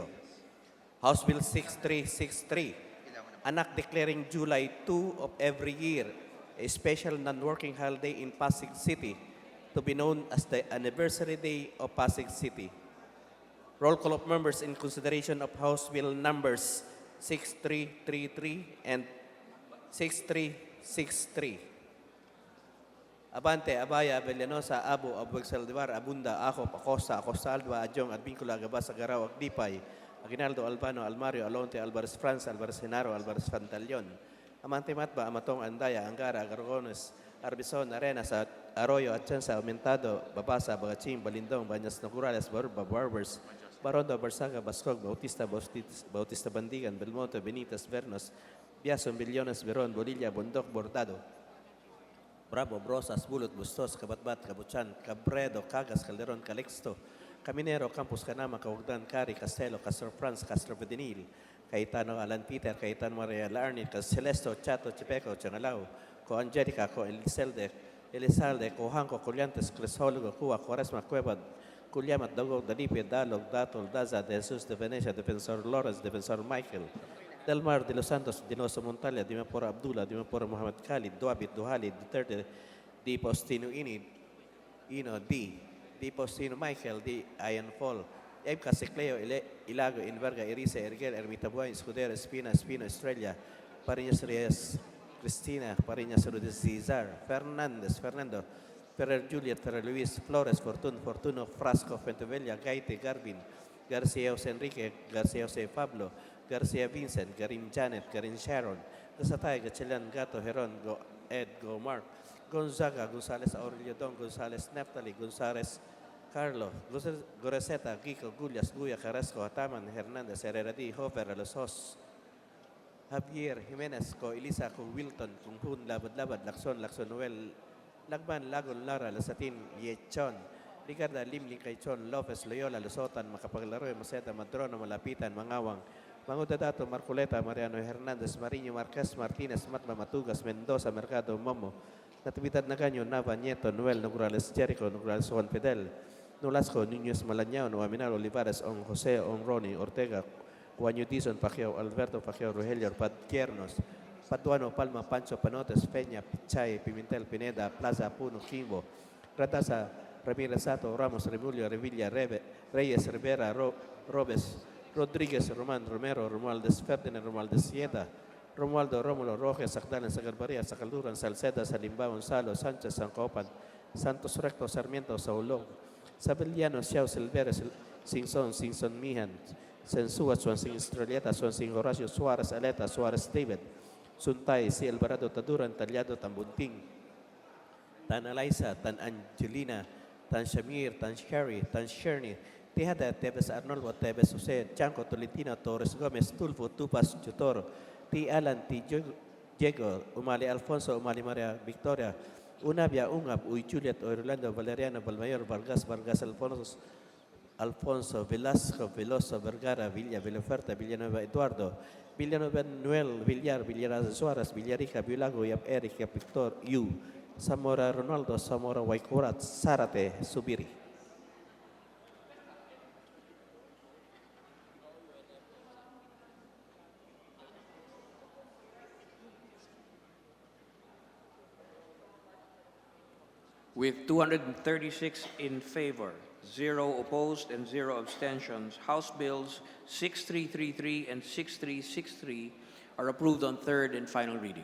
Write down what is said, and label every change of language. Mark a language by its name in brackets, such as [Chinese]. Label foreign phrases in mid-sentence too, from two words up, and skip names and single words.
[English] House Bill 6363, an act declaring July 2 of every year a special non-working holiday in Pasig City to be known as the Anniversary Day of Pasig City. Roll call of members in consideration of House Bill numbers 6333 and 6363. Abante, Abaya, Abellanosa, Abo, Abueg Saldivar, Abunda, Acop, Acosta, Acosta Alba, Adjong, Advincula, Agabas, Agaraw, Agdipay, Aguinaldo, Albano, Almario, Alonte, Alvarez France, Alvarez Genaro, Alvarez Fantalion, Amante Matba, Amatong, Andaya, Angara, Gargones, Arbison, Arenas, Arroyo, Atienza, Aumentado, Babasa, Bagaching, Balindong, Banyas Nocurales, Barba, Barbers, Barondo, Barsaga, Bascog, Bautista Bandigan, Belmonte, Benitez, Vernos, Biason, Billones, Veron, Bolilla, Bondok, Bordado, Bravo, Brosas, Bulot, Bustos, Kabatbat, Kabuchan, Cabredo, Cagas, Calderon, Calixto, Caminero, Campus Canama, Caugdan, Cari, Castelo, Castro France, Castro Pedinil, Cayetano, Alan Peter, Cayetano Maria Larnit, Celesto, Chato, Chipeco, Changalao, ko Angelica, ko Elizalde, ko Hanko, Colliantes, Crisologo, Cuba, Quaresma, Cueva, Culiamat, Dogo, Dalipe, Dalog, Datol, Daza, De Jesus de Venecia, Defensor Lawrence, Defensor Michael, Del Mar de los Santos, Dinoso Montalia, Dimapor Abdullah, Dimapor Muhammad Khalid, Duabit, Duhali, Duterte, Di Postino Inid, Ino, Di Postino Michael, Di Ian Fall, Ebka Secleo, Ilago, Inverga, Erice, Ergel, Ermita Buay, Escudero, Espina, Estrella, Pariñas Reyes, Cristina, Pariñas Rudes, Cesar, Fernando, Ferrer Juliet, Ferrer Luis, Flores, Fortuno, Frasco, Fentevella, Gaite, Garvin, Garcia Jose Enrique, Garcia Jose Pablo, Garcia Vincent, Garin Janet, Garin Sharon, Gasatay, Gachelan, Gato, Heron, Go Mark, Gonzaga, Gonzales Aurelio Don, Gonzales Neftali, Gonzales Carlo, Goreseta, Gico, Gullas, Guya, Carrasco, Ataman, Hernandez, Herrera D, Hofer, Los Hos, Javier, Jimenez, Ko Elisa, Ko Wilton, Kung Labad, Lakson, Noel, Lagban, Lagon, Lara, Lasatin, Yechon, Ricarda, Limling, Kaychon, Lopez, Loyola, Lusotan, Macapaglaro, Maceta, Madrono, Malapitan, Mangawang, Mangudadato, Marculeta, Mariano Hernandez, Mariño, Marquez, Martinez, Matma, Matugas, Mendoza, Mercado, Momo, Natividad Nagaño, Nava, Nieto, Noel, Nograles, Jericho, Nograles, Juan Fidel, Nolasco, Niños Malañao, Noaminal, Olivares, On José, On Ronnie, Ortega, Juan Dizon, Pacquiao, Alberto Pacquiao, Rogelio, Padquiernos, Patuano, Palma, Pancho, Panotes, Peña, Pichay, Pimentel, Pineda, Plaza, Puno, Kimbo, Ratasa, Ramírez Sato, Ramos, Remulio, Revilla, Reyes, Rivera, Robes, Rodríguez, Román, Romero, Romualdez, Ferdinand, Romualdez, Sieta, Romualdo, Rómulo, Rojas, Sagdalan, Sagarbaria, Sacalduran, Salceda, Salimba, Gonzalo, Sánchez, Sancopan, Santos Recto, Sarmiento, Saulón, Sabeliano, Xiao, Silveres, Sinson, Mijan, Sensúa, Swansing, Estrelleta, Swansing, Horacio, Suárez, Aleta, Suárez, David, Suntay, Si Alvarado, Taduran, Talyado, Tambunting, Tan Eliza, Tan Angelina, Tan Shamir, Tan Sherry, Tan Sherny, Tejada, Tebes Arnoldo, Tebes Jose, Chanco, Tolentino, Torres Gomez, Tulfo, Tupas, Chutoro, T. Alan, T. Diego, Umali Alfonso, Umali Maria Victoria, Unabia, Ungab, Uy Juliet, Orlando, Valeriano, Balmayor, Vargas, Alfonso, Velasco, Veloso, Vergara, Villa, Villaferta, Villanueva, Eduardo, Villanueva, Noel, Villar, Villar Suárez, Villarica, Villago, Yap Eric, Yap Victor, Yu, Zamora, Ronaldo, Zamora, Waikurat, Zarate, Subiri. With 236 in favor, 0 opposed, and 0 abstentions, House Bills 6333 and 6363 are approved on third and final reading.